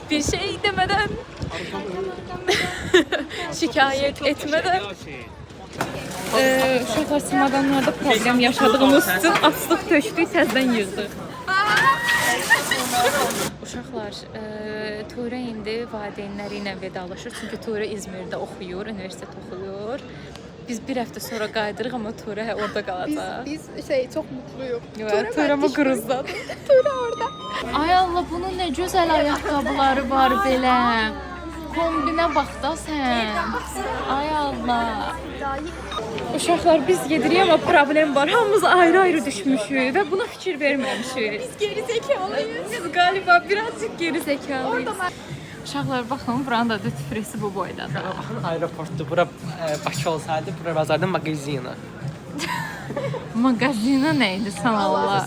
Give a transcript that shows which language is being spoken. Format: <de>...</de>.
<tr>Bir şey demeden, şikayet etmeden.</tr> <az>Uşaqlar çamadanlarda problem yaşadığımız üçün açdıq, tökdük, təzədən yığdıq. Uşaqlar, Tuğra indi valideynləri ilə vedalaşır. Çünki Tuğra İzmirdə oxuyur, universitet oxuyur. Biz bir həftə sonra qayıdırıq, amma Tuğra orada qalacaq. Biz çox mutluyuq. Tuğra mı qırızdadır? Tuğra orada. Ay Allah, bunun nə gözəl ayaqqabıları var belə. Kombinə bax da sən. Ay Allah. Uşaqlar, biz gedirik, amma problem var. Hamımız ayrı-ayrı düşmüşük və buna fikir verməmişik.</az> <tr>Biz geri zekalıyız. Biz qaliba birazcık geri zekalıyız.</tr> <az>Uşaqlar, baxın, buranın da dütfresi bu boydadır. Aeroportdur. Bura Bakı olsaydı, bura bazarda mağazina. Mağazina nə idi sən Allah?</az>